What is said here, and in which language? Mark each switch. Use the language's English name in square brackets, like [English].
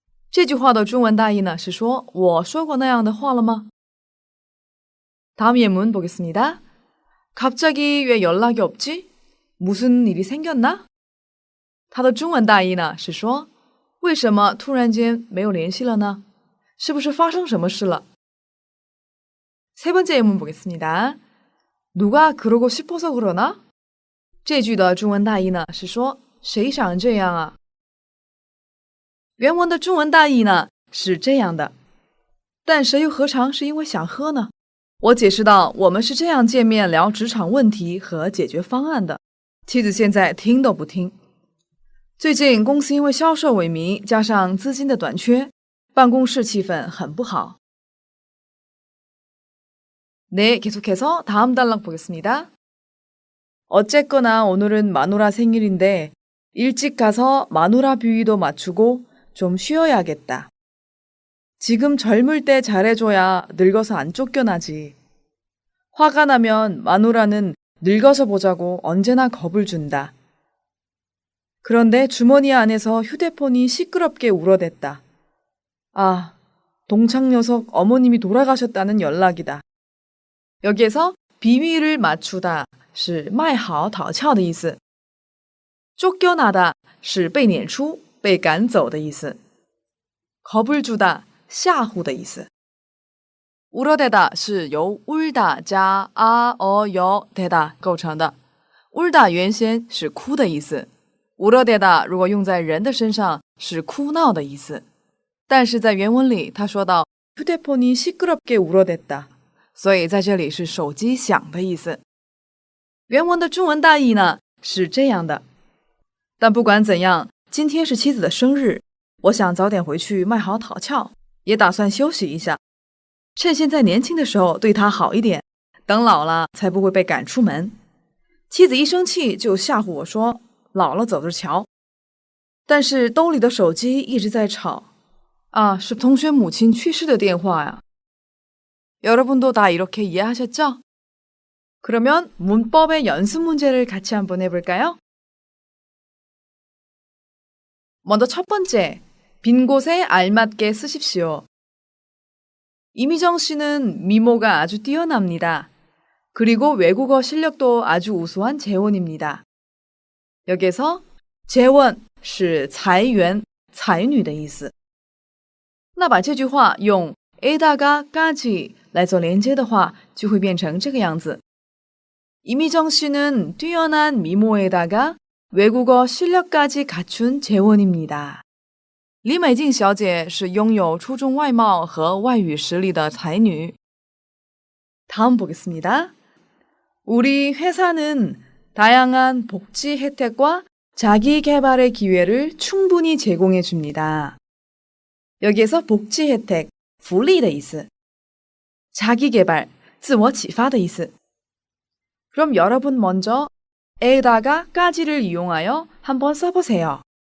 [Chinese] 这句话的中文大意呢是说我说过那样的话了吗 [Korean] 다음 예문 보겠습니다. 갑자기 왜 연락이 없지? 무슨 일이 생겼나? [Chinese] 它的中文大意呢是说为什么突然间没有联系了呢？是不是发生什么事了？ [Korean] 세 번째 예문 보겠습니다. 누가 그러고 싶어서 그러나? [Chinese] 这句的中文大意呢是说谁想这样啊？原文的中文大意呢是这样的，但谁又何尝是因为想喝呢？我解释到我们是这样见面聊职场问题和解决方案的，妻子现在听都不听。最近公司因为销售萎靡加上资金的短缺办公室气氛很不好 [Korean] 네, 계속해서 다음 단락 보겠습니다. 어쨌거나 오늘은 마누라 생일인데 일찍 가서 마누라 뷰이도 맞추고 좀 쉬어야겠다. 지금 젊을 때 잘해줘야 늙어서 안 쫓겨나지. 화가 나면 마누라는 늙어서 보자고 언제나 겁을 준다. 그런데 주머니 안에서 휴대폰이 시끄럽게 울어댔다. 아, 동창 녀석 어머님이 돌아가셨다는 연락이다. [Chinese] 여기에서 비밀을 맞추다 是卖好讨俏的意思. 쫓겨나다 是被撵出,被赶走的意思. 겁을 주다 吓唬的意思. 울어대다 是由 울다 加 여 대다 构成的. 울다 原先是哭的意思. 울어대다 如果用在人的身上是哭闹的意思. 但是在原文里他说到 [Korean] 휴대폰이 시끄럽게 울어댔다. [Chinese] 所以在这里是手机响的意思。原文的中文大意呢是这样的。但不管怎样，今天是妻子的生日，我想早点回去卖好讨俏，也打算休息一下。趁现在年轻的时候对她好一点，等老了才不会被赶出门。妻子一生气就吓唬我说，老了走着瞧。但是兜里的手机一直在吵。啊，是同学母亲去世的电话呀。 [Korean] 여러분도 다 이렇게 이해하셨죠? 그러면 문법의 연습 문제를 같이 한번 해볼까요? 먼저 첫 번째, 빈 곳에 알맞게 쓰십시오. 이미정 씨는 미모가 아주 뛰어납니다. 그리고 외국어 실력도 아주 우수한 재원입니다. [Chinese] 여기서 재원 是裁员,才女的意思。那把这句话用 에다가까지 来做连接的话，就会变成这个样子。 [Korean] 이미정 씨는 뛰어난 미모에다가 외국어 실력까지 갖춘 재원입니다. [Chinese] 李美静小姐是拥有出众外貌和外语实力的才女。 [Korean] 다음 보겠습니다. 우리 회사는 다양한 복지 혜택과 자기 개발의 기회를 충분히 제공해 줍니다. [Chinese] 여기에서 복지 혜택, 福利的意思. 자기 개발, 自我启发的意思. [Korean] 그럼 여러분 먼저 에다가 까지를 이용하여 한번 써보세요.